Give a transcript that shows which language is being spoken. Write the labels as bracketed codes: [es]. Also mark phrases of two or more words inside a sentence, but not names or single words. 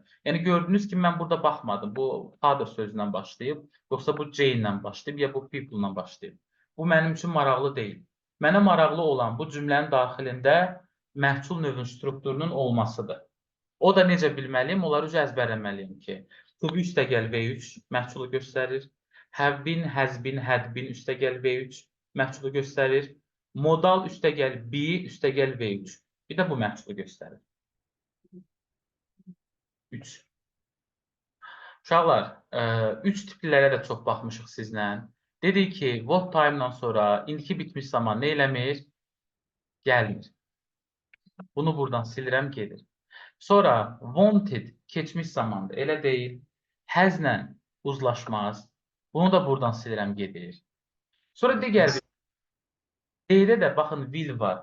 [az] Yəni, gördünüz ki, mən burada baxmadım, bu father sözündən başlayıb, yoxsa bu C ilə başlayıb, ya bu people ilə başlayıb. Bu mənim üçün maraqlı deyil. Mənə maraqlı olan bu cümlənin daxilində məhsul növünün strukturunun olmasıdır. O da necə bilməliyim? Onları əzbərləməliyim ki, [en] to be [az] üstəgəl V3 məhsulu göstərir. [en] Have been, has been, had been [az] üstəgəl V3 məhsulu göstərir. Modal üstəgəl be üstəgəl V3. Bir də bu məhsulu göstərir. 3. Uşaqlar, 3 tiplilərə də çox baxmışıq sizlə. Dedik ki, [en] what time- [az] dan sonra indiki bitmiş zaman nə eləmir? Gəlmir. Bunu buradan silirəm, gedir. Sonra wanted keçmiş zamandır, elə deyil. Has'lə uzlaşmaz. Bunu da buradan silirəm, gedir. Sonra digər bir D-də də baxın will var.